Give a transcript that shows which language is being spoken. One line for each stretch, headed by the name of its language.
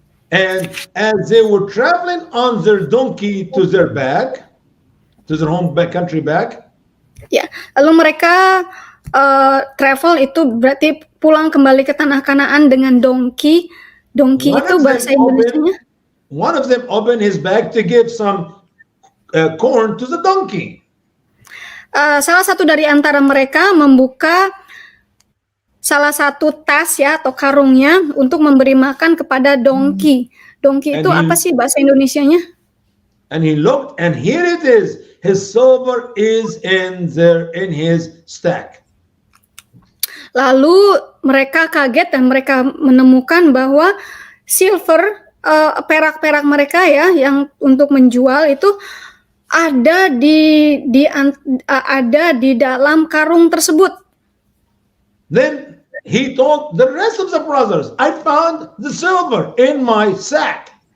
English: And as they were traveling on their donkey to their home country back.
Indonesian: Ya, lalu mereka travel itu berarti pulang kembali ke tanah Kanaan dengan donkey. Donkey itu bahasa Indonesianya.
English: One of them opened his bag to give some corn to the donkey.
Indonesian: Salah satu dari antara mereka membuka salah satu tas ya atau karungnya untuk memberi makan kepada donkey. Donkey itu apa sih bahasa Indonesianya?
English: And he looked, and here it is. His silver is in his stack.
Indonesian: Lalu mereka kaget dan mereka menemukan bahwa silver, perak-perak mereka ya yang untuk menjual itu ada di dalam karung tersebut.
English: Then he told the rest of the brothers, I found the silver in my sack.